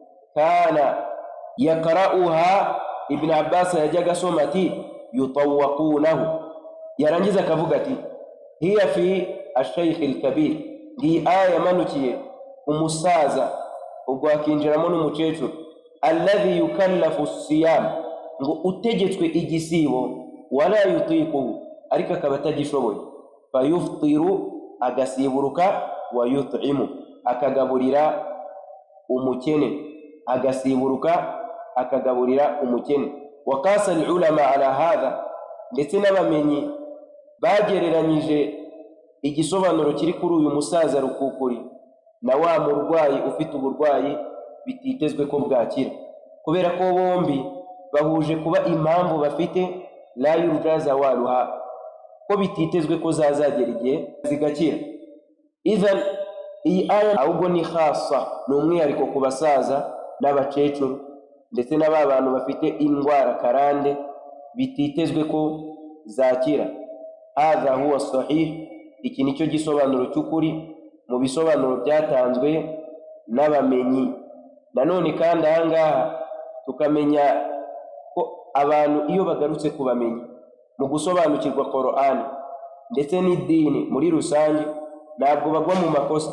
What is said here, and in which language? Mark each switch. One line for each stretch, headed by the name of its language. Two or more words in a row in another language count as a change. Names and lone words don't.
Arabic: كان يقرؤها,
Kinyarwanda: Ibn Abbas yajyaga asoma ati yutawwaqunahu, yarangiza akavuga ati
Arabic: هي في الشيخ الكبير,
Kinyarwanda: iyi aya yamanukiye umusaza ubwo akinjiramo n'umucecuru.
Arabic: الذي يكلف الصيام,
Kinyarwanda: ngo utegetswe igisibo,
Arabic: ولا يطيقه,
Kinyarwanda: ariko akaba atagishoboye. Fayuftiru, agasiburuka,
Arabic: ويطعم,
Kinyarwanda: akagaburira umukene, agasiburuka akagaburira umukene.
Arabic: وقاس العلماء على هذا,
Kinyarwanda: ndetse n'abamenyi bagereranyije igisobanuro kiri kuri uyu musaza rukukuri na wa murwayi ufite uburwayi bititezwe ko bwakira, kubera ko bombi bahuje kuba impamvu bafite
Arabic: لا يرجى زوالها,
Kinyarwanda: ko bititezwe ko zazagera igihe zigakira. Idhan iyi aya ahubwo ni khassa, ni umwihariko ku basaza n'abacecuru ndetse n'aba bantu bafite indwara karande bititezwe ko zakira.
Arabic: هذا هو الصحيح,
Kinyarwanda: iki nicyo gisobanuro cy'ukuri mu bisobanuro byatanzwe n'abamenyi. Nanone kandi ahangaha tukamenya ko abantu iyo bagarutse kubamenya mu gusobanukirwa Qur'an ndetse n'idini muri rusange ntabwo bagwa mu makosa.